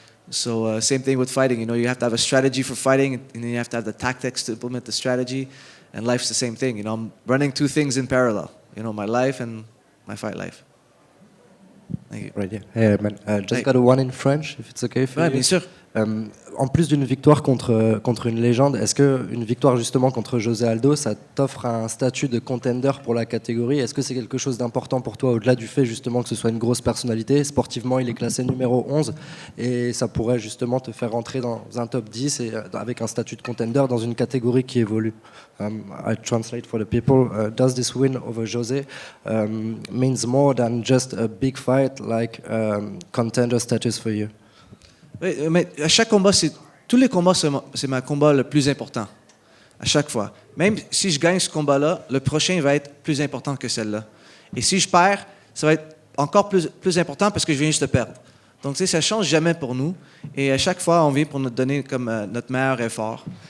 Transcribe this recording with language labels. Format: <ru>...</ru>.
<en>So same thing with fighting. You know, you have to have a strategy for fighting, and then you have to have the tactics to implement the strategy. And life's the same thing. You know, I'm running two things in parallel. You know, my life and my fight life. Thank you. Right, yeah. Hey, man, just Hey. got a one in French, if it's okay for</en> <fr>Ouais,</fr> <en>you.</en> <fr>bien sûr. En plus d'une victoire contre une légende, est-ce qu'une victoire justement contre Jose Aldo, ça t'offre un statut de contender pour la catégorie? Est-ce que c'est quelque chose d'important pour toi, au-delà du fait justement que ce soit une grosse personnalité? Sportivement, il est classé numéro 11 et ça pourrait justement te faire rentrer dans un top 10 et avec un statut de contender dans une catégorie qui évolue.</fr> <en>I translate for the people. Does this win over Jose means more than just a big fight like contender status for you?</en> <fr>Oui, mais à chaque combat, tous les combats, c'est ma combat le plus important. À chaque fois. Même si je gagne ce combat-là, le prochain va être plus important que celle-là. Et si je perds, ça va être encore plus important parce que je viens juste de perdre. Donc, tu sais, ça ne change jamais pour nous. Et à chaque fois, on vient pour nous donner comme notre meilleur effort.</fr>